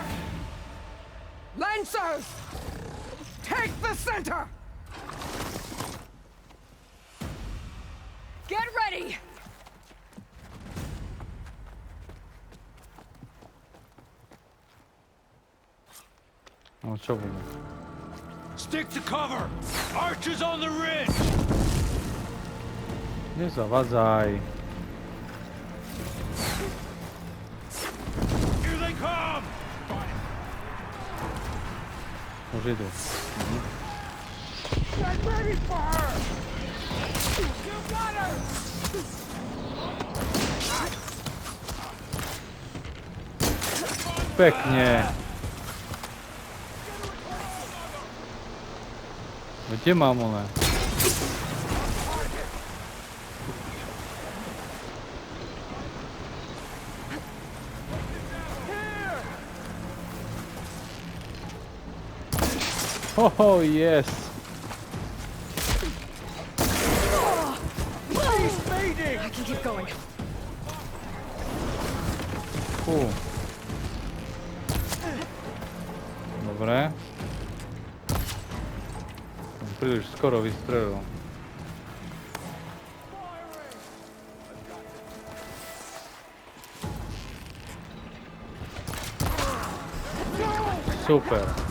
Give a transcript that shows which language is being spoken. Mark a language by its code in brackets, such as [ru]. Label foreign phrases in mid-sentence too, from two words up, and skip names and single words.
[en] Lancers! Take the center! Get ready! [sk] No čo bude? [en] Stick to cover! Archers on the ridge! [sk] Nezavadzaj. [en] Here they come! [sk] Už idú. [en] Get ready for her! You got her! [sk] Pekne. Kde mám ona? [en] Oh, yes. I can keep going. [sk] Dobre. Príliš skoro vystrelil. Super.